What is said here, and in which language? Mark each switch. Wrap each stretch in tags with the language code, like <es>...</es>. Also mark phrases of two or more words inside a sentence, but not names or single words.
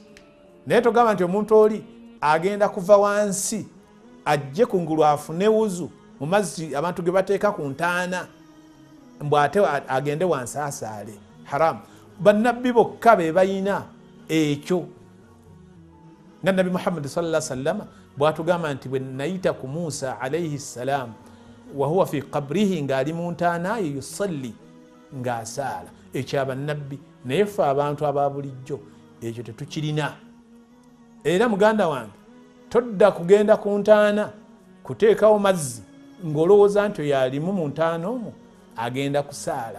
<lg>Naye togamba nti omuntu oli agenda kuva wansi ajje kungulu afune wuzu mu mazzi abantu ge bateeka ku ntaana mbw'ate agende wansi asaale. Haramu. Bannabbi bokka be bayina ekyo. Nga Nabbi Muhammad</lg> <ar>صلى الله عليه وسلم</ar> <lg>bw'atugamba nti bwe nayita ku Musa</lg> <ar>عليه السلام وهو في قبره,</ar> <lg>ng'ali mu ntaana ye yusalli, ng'asaala. Ekyo abannabbi. Naye ffe abantu aba bulijjo ekyo tetukirina. Era muganda wange todda kugenda ku ntaana kuteekawo mazzi ng'olowooza nti oyo alimu mu ntaana omwo agenda kusaala.</lg>